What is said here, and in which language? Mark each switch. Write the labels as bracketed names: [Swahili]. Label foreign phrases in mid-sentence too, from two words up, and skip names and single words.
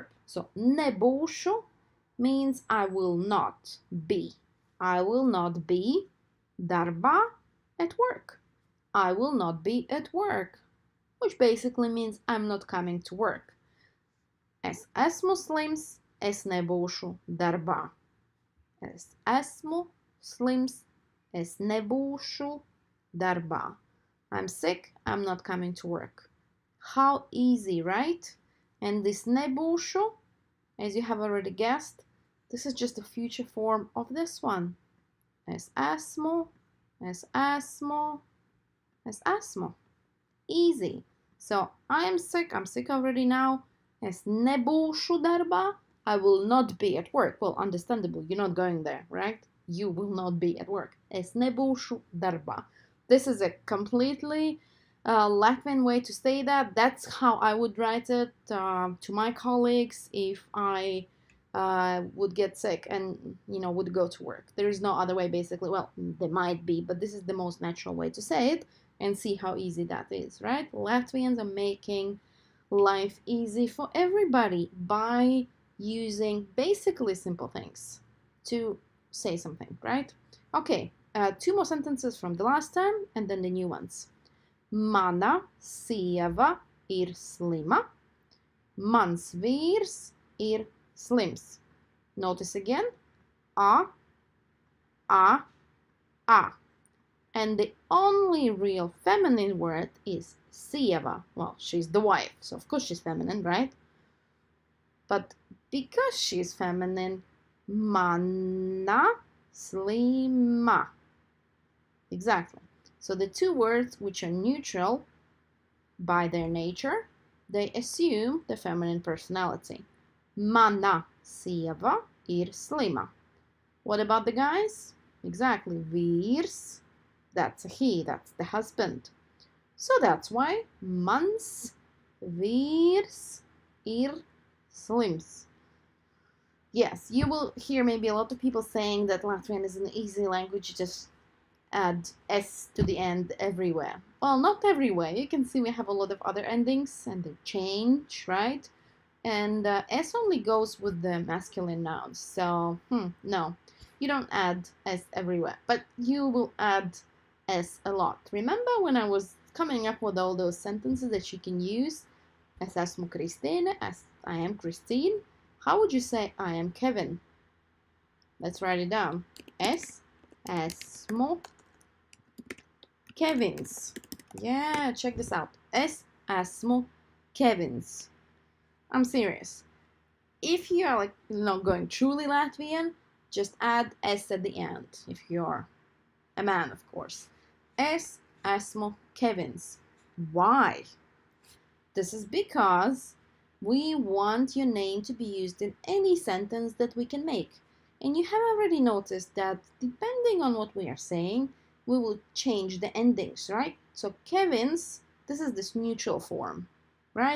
[English] So nebūšu means I will not be. I will not be darbā, at work. I will not be at work. which basically means I'm not coming to work. [Latvian] Es esmu slims, es nebūšu darbā. Es esmu slims, es nebūšu darbā. [English] I'm sick, I'm not coming to work. How easy, right? And this nebūšu, as you have already guessed, this is just a future form of this one. [Latvian] Es esmu, es esmu, es esmu. [English] Easy. So I'm sick already now. [Latvian] Es nebūšu darbā. [English] I will not be at work. Well, understandable, you're not going there, right? You will not be at work. [Latvian] Es nebūšu darbā. [English] This is a completely Latvian way to say that. That's how I would write it to my colleagues if I would get sick and would go to work. There is no other way, basically. Well, there might be, but this is the most natural way to say it, and see how easy that is, right? Latvians are making life easy for everybody by using basically simple things to say something, right? Okay, two more sentences from the last time and then the new ones. [Latvian] Mana sieva ir slima. Mans vīrs ir slims. [English] Notice again, a. And the only real feminine word is sieva. Well, she's the wife, so of course she's feminine, right? But because she's feminine, [Latvian] mana slima. [English] Exactly. So the two words which are neutral by their nature, they assume the feminine personality. [Latvian] Mana sieva ir slima. [English] What about the guys? Exactly. Vīrs, that's a he, that's the husband. So that's why [Latvian] mans vīrs ir slims. [English] Yes, you will hear maybe a lot of people saying that Latvian is an easy language, you just add S to the end everywhere. Well, not everywhere. You can see we have a lot of other endings and they change, right? And S only goes with the masculine nouns. So, no, you don't add S everywhere, but you will add S a lot. Remember when I was coming up with all those sentences that you can use? [Latvian] Es esmu Kristīne, [English] I am Christine. How would you say I am Kevin? Let's write it down. [Latvian] Es esmu Kevins. [English] Yeah, check this out. [Latvian] Es esmu Kevins. [English] I'm serious. If you are going truly Latvian, just add S at the end. If you're a man, of course. [Latvian] Es esmu Kevins. [English] Why? This is because we want your name to be used in any sentence that we can make. And you have already noticed that depending on what we are saying, we will change the endings, right? So Kevins, this is this neutral form, right?